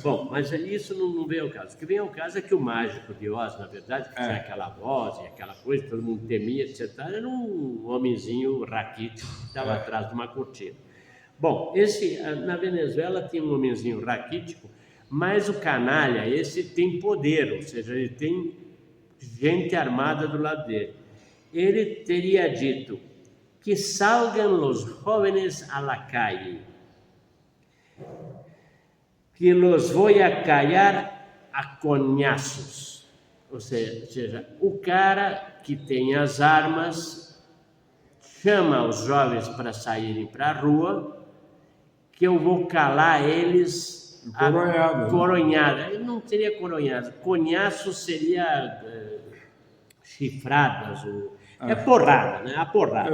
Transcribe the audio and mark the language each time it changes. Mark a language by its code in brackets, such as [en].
[pt] Bom, mas isso não vem ao caso. O que vem ao caso é que o Mágico de Oz, na verdade, que tinha aquela voz e aquela coisa, todo mundo temia, etc. Era um homenzinho raquítico que estava atrás de uma cortina. Bom, na Venezuela tinha um homenzinho raquítico, mas o canalha, esse tem poder, ou seja, ele tem gente armada do lado dele. Ele teria dito que [es] salgan los jóvenes a la calle, que los voy a callar a coñazos. [pt] Ou seja, o cara que tem as armas chama os jovens para saírem para a rua, que eu vou calar eles... Coronhada. Ele não seria coronhada. Conhaço seria chifradas. É porrada, né? A porrada.